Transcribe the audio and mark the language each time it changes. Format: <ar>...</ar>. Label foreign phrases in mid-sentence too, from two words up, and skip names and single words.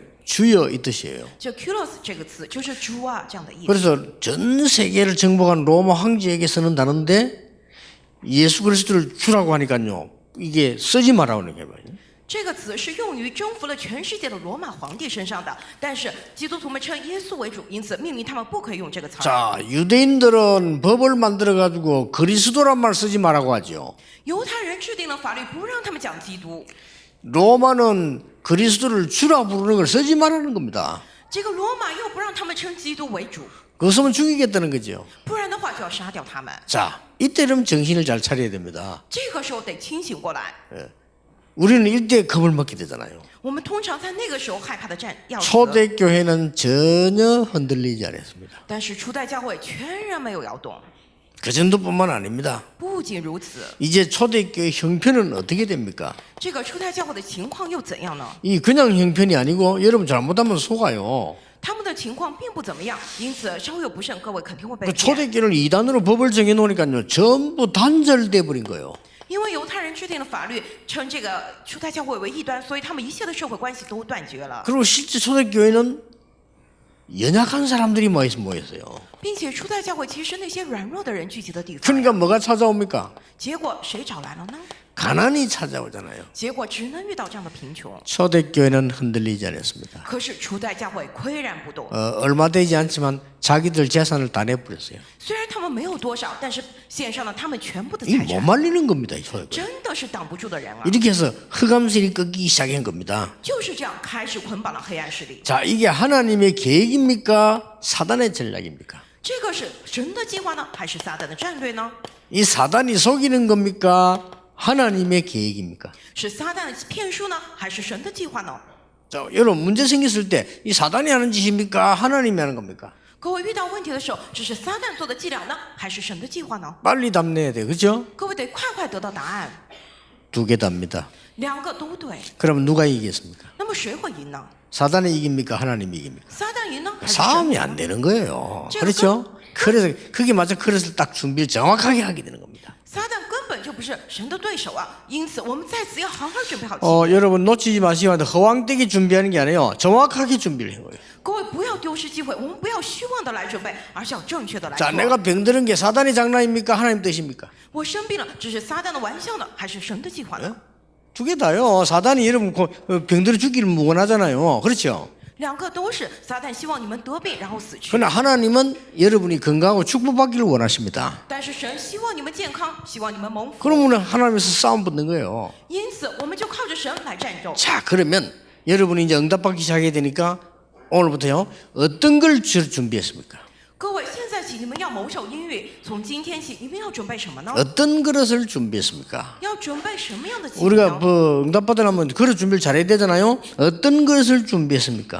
<ko>주여 이 뜻이에요.</ko> <zh>这 curious 这个词就是主啊这样的意思。</zh> <ko>그래서 전 세계를 정복한 로마 황제에게 쓰는 단어인데 예수 그리스도를 주라고 하니까요. 이게 쓰지 말라고 하는 거예요.</ko> <zh>这个词是用于征服了全世界的罗马皇帝身上的，但是基督徒们称耶稣为主，因此命令他们不可以用这个词儿。</zh> <ko>자, 유대인들은 법을 만들어 가지고 그리스도란 말 쓰지 말라고 하죠.</ko> <zh>犹太人制定了法律，不让他们讲基督。</zh> <ko>로마는 그리스도를 주라 부르는 걸 쓰지 말라는 겁니다.</ko> <zh>这个罗马又不让他们称基督为主，</zh> <ko>그거 쓰면 죽이겠다는 거죠.</ko> <zh>不然的话就要杀掉他们。</zh> <ko>자, 이때는 정신을 잘 차려야 됩니다.</ko> <zh>这个时候得清醒过来。</zh> <ko>우리는 이때 겁을 먹게 되잖아요.</ko> <zh>我们通常在那个时候害怕的战要死，</zh> <ko>초대교회는 전혀 흔들리지 않았습니다.</ko> <zh>但是初代教会全然没有摇动。</zh> <ko>그 정도뿐만 아닙니다.</ko> <zh>不仅如此，</zh> <ko>이제 초대교회 형편은 어떻게 됩니까?</ko> <zh>这个初代教会的情况又怎样呢？</zh> <ko>이 그냥 형편이 아니고 여러분 잘못하면 속아요.</ko> <zh>他们的情况并不怎么样，因此稍有不慎，各位肯定会被</zh> <ko>그</ko> <zh>骗。</zh> <ko>초대교회를 이단으로 법을 정해놓으니까요. 전부 단절돼 버린 거예요.</ko> <zh>因为犹太人制定了法律，称这个初代教会为异端，所以他们一切的社会关系都断绝了。</zh> <ko>그리고 실제 초대교회는 연약한 사람들이 모였어요.</ko> <zh>并且初代教会其实那些软弱的人聚集的地方，</zh> <ko>그러니까 뭐가 찾아옵니까?</ko> <zh>结果谁找来了呢？</zh> <ko>가난이 찾아오잖아요.</ko> <zh>结果只能遇到这样的贫穷。</zh> <ko>초대교회는 흔들리지 않았습니다.</ko> <zh>可是初代教会岿然不动，</zh> <ko>얼마 되지 않지만 자기들 재산을 다 내버렸어요.</ko> <zh>虽然他们没有多少，但是献上了他们全部的</zh> <ko>이</ko> <zh>财</zh> <ko>못</ko> <zh>产，</zh> <ko>말리는 겁니다. 이 소액을.</ko> <zh>真的是挡不住的人啊！</zh> <ko>이렇게 해서 흑암세력이 꺾이기 시작한 겁니다.</ko> <zh>就是这样开始捆绑了黑暗势力。</zh> <ko>자, 이게 하나님의 계획입니까? 사단의 전략입니까?</ko> <zh>这个是神的计划呢，还是撒旦的战略呢？</zh> <ko>이 사단이 속이는 겁니까? 하나님의 계획입니까?</ko> <zh>是撒旦的骗术呢，还是神的计划呢？</zh> <ko>자, 여러분 문제 생겼을 때 이 사단이 하는 짓입니까? 하나님이 하는 겁니까?</ko> <zh>各位遇到问题的时候，这是撒旦做的伎俩呢，还是神的计划呢？</zh> <ko>빨리 답 내야 돼. 그죠?</ko> <zh>各位得快快得到答案。</zh> <ko>두 개 답니다.</ko> <zh>两个都对，</zh> <ko>그러면 누가 이기겠습니까?</ko> <zh>那么谁会赢呢？</zh> <ko>사단이 이깁니까? 하나님이 이깁니까?</ko> <zh>撒旦赢呢，还是</zh> <ko>싸움이</ko> <zh>神赢</zh> <ko>안</ko> <zh>呢？</zh> <ko>되는 거예요. 제가 그렇죠? 그래서 그게 맞아. 그래서 딱 준비를 정확하게 하게 되는 겁니다.</ko> <zh>撒旦根本就不是神的对手啊，因此我们在此要好好准备好。</zh> <ko>여러분 놓치지 마시고 허황되게 준비하는 게 아니에요. 정확하게 준비를 한 거예요.</ko> <zh>各位不要丢失机会，我们不要虚妄的来准备，而是要正确的来</zh> <ko>자,</ko> <zh>做。</zh> <ko>내가 병드는 게 사단의 장난입니까? 하나님 뜻입니까?</ko> <zh>我生病了，这是撒旦的玩笑呢，还是神的计划呢？</zh> <ko>두 개 다요. 사단이 여러분 병들어 죽기를 무관하잖아요. 그렇죠?</ko> <zh>两个都是撒旦希望你们得病然后死去，</zh> <ko>그러나 하나님은 여러분이 건강하고 축복받기를 원하십니다.</ko> <zh>但是神希望你们健康，希望你们蒙福，</zh> <ko>그러면 하나님에서 싸움 붙는 거예요.</ko> <zh>因此我们就靠着神来战斗。</zh> <ko>자, 그러면 여러분이 이제 응답받기 시작해야 되니까 오늘부터요. 어떤 걸 준비했습니까?</ko> <zh>各位，现在起你们要谋受阴郁，从今天起你们要准备什么呢？</zh> <ko>어떤 그릇을 준비했습니까?</ko> <zh>要准备什么样的祭品</zh> <ko>우리가</ko> <zh>呢？</zh> <ko>뭐 응답받으려면 그릇 준비를 잘해야 되잖아요. 어떤 그릇을 준비했습니까?</ko>